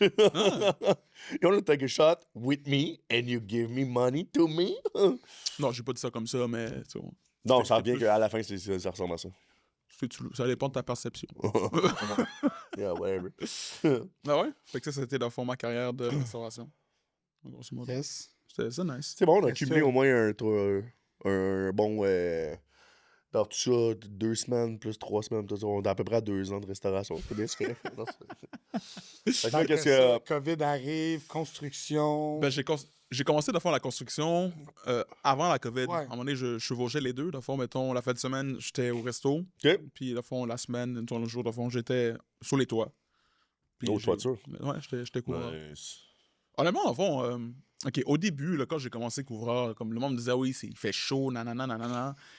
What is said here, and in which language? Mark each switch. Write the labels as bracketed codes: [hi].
[en] You want to take a shot with me and you give me money to me? [fr] Non, j'ai pas dit ça comme ça, mais tu vois, Non, ça revient qu'à la fin, ça ressemble à ça. ça dépend de ta perception. [en] Yeah, whatever. [fr] Ah ouais? Fait que ça, c'était dans le fond ma carrière de restauration. Grosso modo. [en] Yes. [fr] C'était ça, [en] nice. [fr] C'est bon, on a Bien cumulé sûr. au moins un bon... dans tout ça, 2 semaines plus 3 semaines, tout ça, on est à peu près à 2 ans de restauration. C'est bien, c'est correct. Non, Fait que là, qu'est-ce que... COVID arrive, construction. Ben, j'ai commencé dans le fond la construction avant la COVID. Ouais. À un moment donné, je chevauchais les deux. Dans le fond, mettons, la fin de semaine, j'étais au resto. OK. Puis, dans le fond, la semaine, le jour, dans le fond, j'étais sur les toits. Puis, Oh, toiture. Ouais, j'étais couvreur. [en] Nice. [fr] Honnêtement, dans le fond, OK, au début, là, quand j'ai commencé couvreur, comme le monde me disait, ah oui, il fait chaud, nanana, nanana.